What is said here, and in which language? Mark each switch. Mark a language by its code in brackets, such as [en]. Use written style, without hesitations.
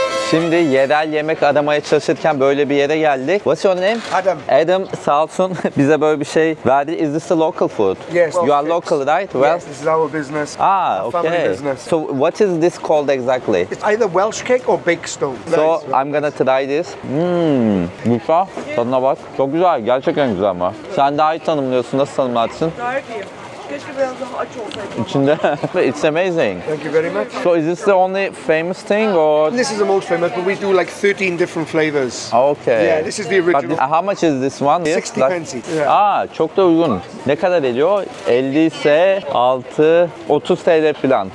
[tr] Şimdi yerel yemek aramaya çalışırken böyle bir yere geldik. [en] What's your name? Adam. [tr] Adam sağ olsun bize böyle bir şey verdi. [en] Is this a local food? Yes. You are local, right? Well, Yes, this is our business. ah, Our family okay. business. So what is this called exactly? It's either Welsh cake or baked stone. So I'm gonna try this. [tr] Güzel. Tadına bak. Çok güzel. Gerçekten güzel ama. Sen daha iyi tanımlıyorsun. Nasıl tanımlarsın? Gayet iyi. Keşke biraz daha aç olsaydım. İçinde. [en] It's amazing. Thank you very much. So is this the only famous thing or? This is the most famous, but we do like 13 different flavors. Okay. Yeah, this is the But original. how much is this one? 60 Like- pence. Yeah. [tr] Aa, çok da uygun. Ne kadar ediyor? 50 ise 30 TL falan.